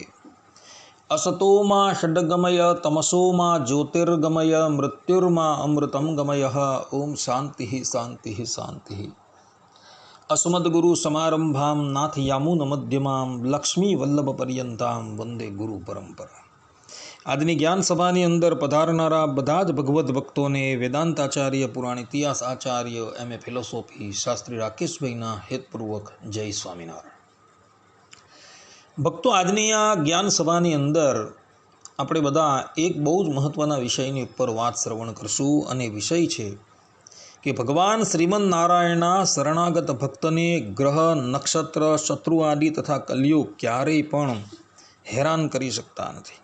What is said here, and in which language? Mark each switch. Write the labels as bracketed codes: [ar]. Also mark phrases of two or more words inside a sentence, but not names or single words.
[sa] असतो मा षड्गमय तमसो मा ज्योतिर्गमय मृत्युर्मा अमृतं गमयः। ओम शांति शांति शांति। अस्मद्गुरु समारंभां नाथ यामुन मध्यमां लक्ष्मी वल्लभ पर्यंतां वंदे गुरु परंपरा। [gu] આજની જ્ઞાન સભાની અંદર પધારનારા બધા જ ભગવદ્ ભક્તોને વેદાંતાચાર્ય પુરાણ ઇતિહાસ આચાર્ય એમ એ ફિલોસોફી શાસ્ત્રી રાકેશભાઈના હેતપૂર્વક જય સ્વામિનારાયણ। ભક્તો, આજની આ જ્ઞાન સભાની અંદર આપણે બધા એક બહુ જ મહત્ત્વના વિષયની ઉપર વાત શ્રવણ કરશું, અને વિષય છે કે ભગવાન શ્રીમન નારાયણના શરણાગત ભક્તને ગ્રહ, નક્ષત્ર, શત્રુ આદિ તથા કલિયુગ ક્યારેય પણ હેરાન કરી શકતા નથી।